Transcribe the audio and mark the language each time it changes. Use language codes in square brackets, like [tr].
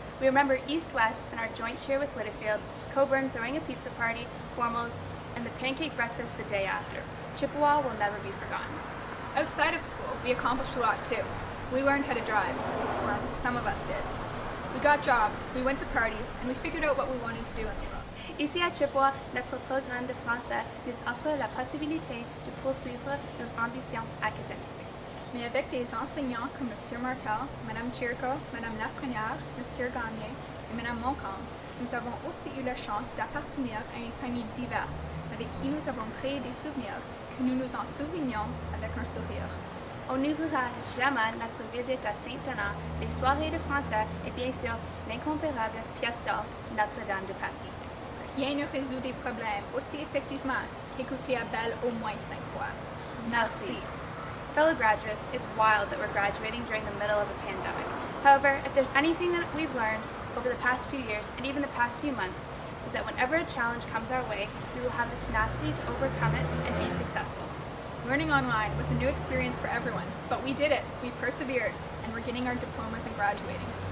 [en] We remember East-West and our joint cheer with Whitfield, Coburn throwing a pizza party, formals, and the pancake breakfast the day after. Chippewa will never be forgotten. Outside of school, we accomplished a lot too. We learned how to drive, or some of us did. We got jobs, we went to parties, and we figured out what we wanted to do in the world. [fr] Ici à Chippewa, notre programme de français nous offre la possibilité de poursuivre nos ambitions académiques. Mais avec des enseignants comme M. Martel, Mme Chirco, Mme Lafrenière, M. Gagné et Mme Montcalm, nous avons aussi eu la chance d'appartenir à une famille diverse, avec qui nous avons créé des souvenirs que nous nous en souvenons avec un sourire. On n'oubliera jamais notre visite à Saint-Denis, les soirées de français et bien sûr l'incomparable fiesta Notre-Dame de Paris. Rien ne résout des problèmes aussi effectivement qu'écouter à Belle au moins 5 fois. Merci. [en] Fellow graduates, it's wild that we're graduating during the middle of a pandemic. However, if there's anything that we've learned over the past few years and even the past few months, is that whenever a challenge comes our way, we will have the tenacity to overcome it and be successful. Learning online was a new experience for everyone, but we did it. We persevered, and we're getting our diplomas and graduating.